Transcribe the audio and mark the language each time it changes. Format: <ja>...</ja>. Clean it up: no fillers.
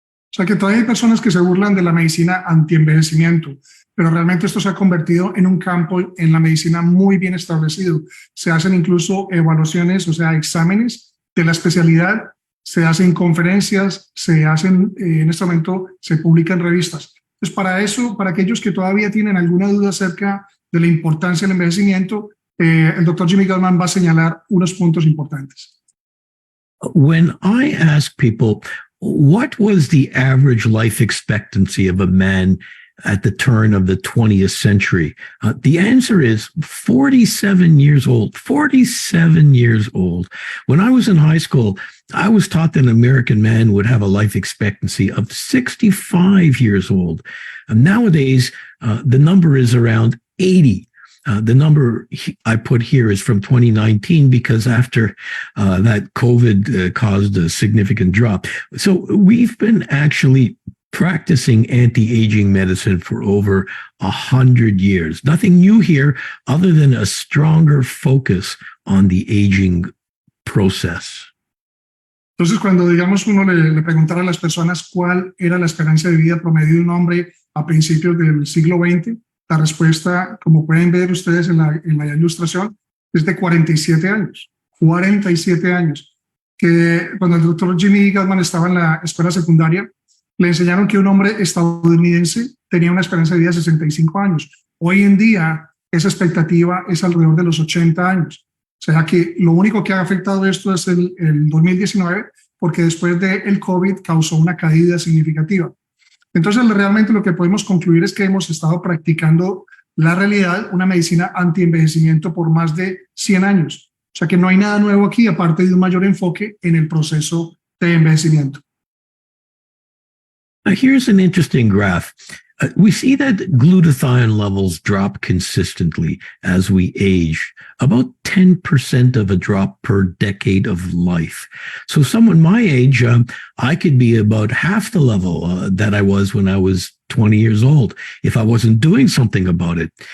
<es>O sea que todavía hay personas que se burlan de la medicina anti-envejecimiento, pero realmente esto se ha convertido en un campo en la medicina muy bien establecido. Se hacen incluso evaluaciones, o sea, exámenes de la especialidad, se hacen conferencias, en este momento se publican revistas. Entonces, para eso, para aquellos que todavía tienen alguna duda acerca de la importancia del envejecimiento, el Dr. Jimmy Gutman va a señalar unos puntos importantes.</es> <en>When I ask people, what was the average life expectancy of a man at the turn of the 20th century? The answer is 47 years old. 47 years old. When I was in high school, I was taught that an American man would have a life expectancy of 65 years old. And nowadays, the number is around 80. The number I put here is from 2019 because after that COVID caused a significant drop. So we've been actually practicing anti-aging medicine for over 100 years. Nothing new here other than a stronger focus on the aging process.</en> <es>Entonces, cuando digamos uno le preguntara a las personas cuál era la esperanza de vida promedio de un hombre a principios del siglo XX, La respuesta, como pueden ver ustedes en la ilustración, es de 47 años. 47 años. Que cuando el doctor Jimmy Gutman estaba en la escuela secundaria, le enseñaron que un hombre estadounidense tenía una esperanza de vida de 65 años. Hoy en día, esa expectativa es alrededor de los 80 años. O sea que lo único que ha afectado esto es el 2019, porque después del COVID causó una caída significativa. Entonces, realmente lo que podemos concluir es que hemos estado practicando la realidad, una medicina anti-envejecimiento por más de 100 años. O sea que no hay nada nuevo aquí, aparte de un mayor enfoque en el proceso de envejecimiento.</es> <en>Here's an interesting graph. We see that glutathione levels drop consistently as we age, about 10% of a drop per decade of life. So someone my age, I could be about half the level that I was when I was 20 years old if I wasn't doing something about it.</en>